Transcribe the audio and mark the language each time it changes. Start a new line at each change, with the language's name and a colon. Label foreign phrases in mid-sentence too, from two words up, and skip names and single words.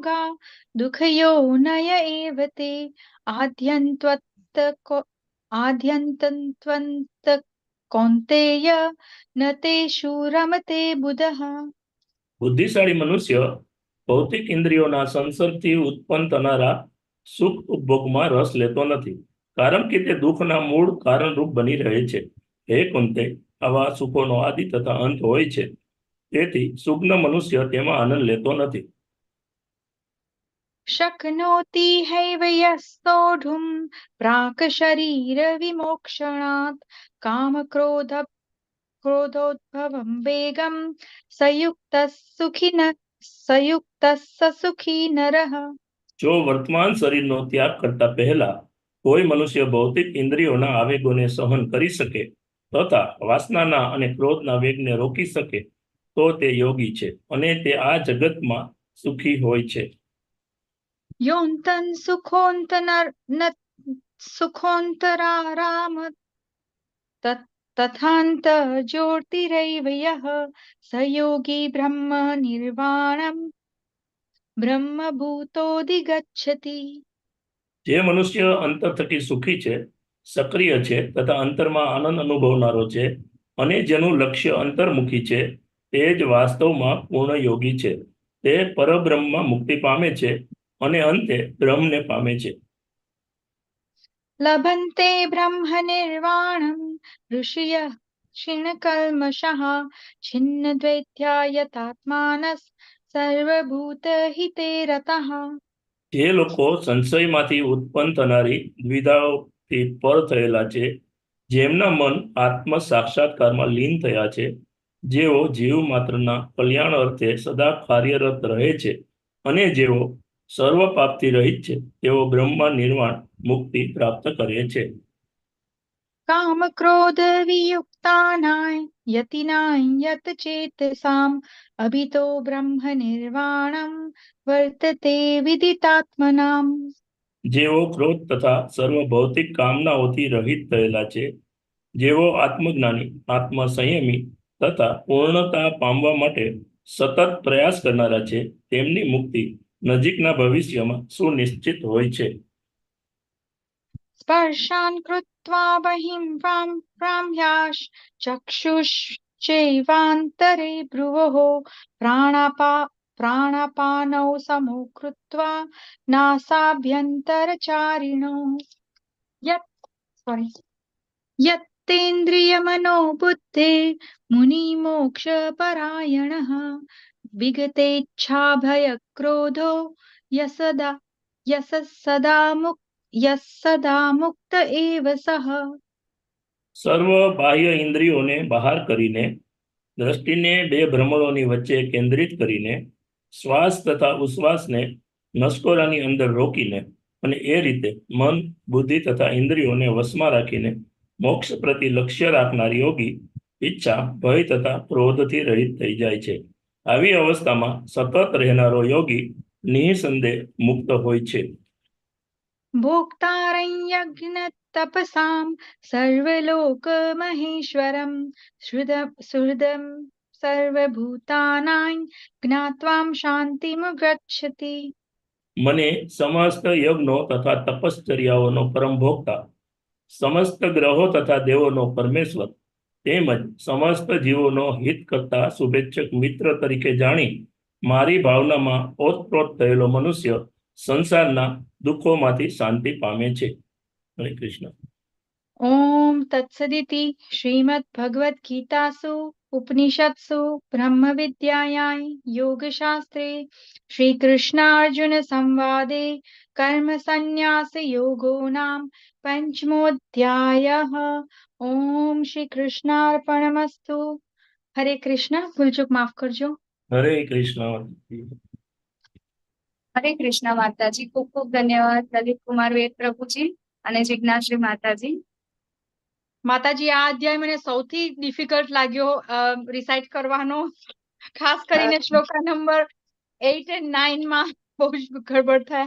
Sanskrit: योगा दुःखयो नय एव ते आद्यन्तत्वन्त कौन्तेय न तेषु रमते बुधः।
Gujarati: બુદ્ધિશાળી મનુષ્ય ભૌતિક ઇન્દ્રિયોના સંસર્ગથી ઉત્પન્ન થનારા સુખ ઉપભોગમાં રસ લેતો નથી, કારણ કે તે દુઃખના મૂળ કારણરૂપ બની રહે છે. હે કુંતે, આવા સુખોનો આદિ તથા અંત હોય છે, તેથી સુજ્ઞ મનુષ્ય તેમાં આનંદ લેતો નથી.
Sanskrit: शक्नोति हैव यस्तोढुं प्राक् शरीर विमोक्षणात् क्रोधोद्भवं वेगं संयुक्तः स सुखी नरः।
Gujarati: જો વર્તમાન શરીરનો ત્યાગ કરતા પહેલા કોઈ મનુષ્ય ભૌતિક ઇન્દ્રિયોના આવેગોને સહન કરી શકે તથા વાસનાના અને ક્રોધના વેગને રોકી શકે તો તે યોગી છે અને તે આ જગતમાં સુખી હોય છે.
Sanskrit: योऽन्तः सुखोऽन्तराराम तथान्तः ज्योतिरैव यः स योगी ब्रह्म निर्वाणं ब्रह्मभूतोऽधिगच्छति।
Gujarati: જે મનુષ્ય અંતર થકી સુખી છે, સક્રિય છે તથા અંતરમાં આનંદ અનુભવનારો છે અને જેનું લક્ષ્ય અંતર્મુખી છે, તે જ વાસ્તવમાં પૂર્ણ યોગી છે. તે પરબ્રહ્મમાં મુક્તિ પામે છે અને અંતે બ્રહ્મને પામે છે.
Sanskrit: लभन्ते ब्रह्म निर्वाणं ऋषयः क्षीणकल्मषः छिन्नद्वैत्या यतात्मानः सर्वभूतहिते रतः।
Gujarati: જે લોકો સંશયમાંથી ઉત્પન્ન થનારી દ્વિધાઓથી પર થયેલા છે, જેમના મન આત્મ સાક્ષાત્કારમાં લીન થયા છે, જેઓ જીવ માત્રના કલ્યાણ અર્થે સદા કાર્યરત રહે છે અને જેઓ સર્વ પાપથી રહિત છે, તેઓ બ્રહ્મ નિર્વાણ મુક્તિ પ્રાપ્ત કરે છે.
Sanskrit: काम क्रोध वियुक्तानां यतिनां यत चेतसाम् अभितो ब्रह्म निर्वाणं वर्तते विदितात्मनाम्।
Gujarati: જેઓ ક્રોધ તથા સર્વ ભૌતિક કામનાઓથી રહિત થયેલા છે, જેઓ આત્મજ્ઞાની, આત્મસંયમી તથા પૂર્ણતા પામવા માટે સતત પ્રયાસ કરનારા છે, તેમની મુક્તિ નજીકના ભવિષ્યમાં સુનિશ્ચિત હોય છે.
Sanskrit: स्पर्शान् कृत्वा बहिं प्राम्याश् चक्षुश्चैवान्तरे भ्रुवोः प्राणापानौ समो कृत्वा नासाभ्यन्तरचारिणो यत्तेन्द्रियमनोबुद्धे मुनिमोक्षपरायणः विगतेच्छाभयक्रोधो यः सदा मुक्त एव सः।
Gujarati: સર્વ બાહ્ય ઇન્દ્રિયોને બહાર કરીને, દ્રષ્ટિને બે ભ્રમણોની વચ્ચે કેન્દ્રિત કરીને, શ્વાસ તથા ઉશ્વાસને નસકોરાની અંદર રોકીને અને એ રીતે મન, બુદ્ધિ તથા ઇન્દ્રિયોને વશમાં રાખીને મોક્ષ પ્રતિ લક્ષ્ય રાખનાર યોગી ઈચ્છા, ભય તથા ક્રોધથી રહિત થઈ જાય છે. આવી અવસ્થામાં સતત રહેનારો યોગી નિઃસંદેહ મુક્ત હોય છે.
Sanskrit: भोक्तारं यज्ञतपसां सर्वलोकमहेश्वरं सुहृदं सर्वभूतानां ज्ञात्वां शान्तिमुगच्छति।
Gujarati: મને સમસ્ત યજ્ઞો તથા તપશ્ચર્યાઓનો પરમ ભોગતા, સમસ્ત ગ્રહો તથા દેવોનો પરમેશ્વર તેમજ સમસ્ત જીવોનો હિત કરતા શુભેચ્છક મિત્ર તરીકે જાણી મારી ભાવનામાં ઓતપ્રોત થયેલો મનુષ્ય સંસારના દુઃખોમાંથી શાંતિ પામે છે. હરે કૃષ્ણ.
Sanskrit: ओम तत्सदिति श्रीमद्भगवद्गीतासु उपनिषत्सु ब्रह्मविद्यायां योगशास्त्रे श्रीकृष्णार्जुन संवादे कर्मसन्न्यासयोगो नाम पंचमोऽध्यायः। ओम श्री कृष्णार्पणमस्तु।
Gujarati: હરે કૃષ્ણ. ભૂલચૂક માફ કરજો। હરે કૃષ્ણ. હરે કૃષ્ણ માતાજી. ખૂબ ખૂબ ધન્યવાદ લલિત કુમાર વેદ પ્રભુજી અને જિજ્ઞાશ્રી માતાજી. માતાજી, આ અધ્યાય મને સૌથી ડિફિકલ્ટ લાગ્યો રિસાઇટ કરવાનો, ખાસ કરીને શ્લોકા નંબર 8 અને 9 માં બહુ જ ગડબડ થાય.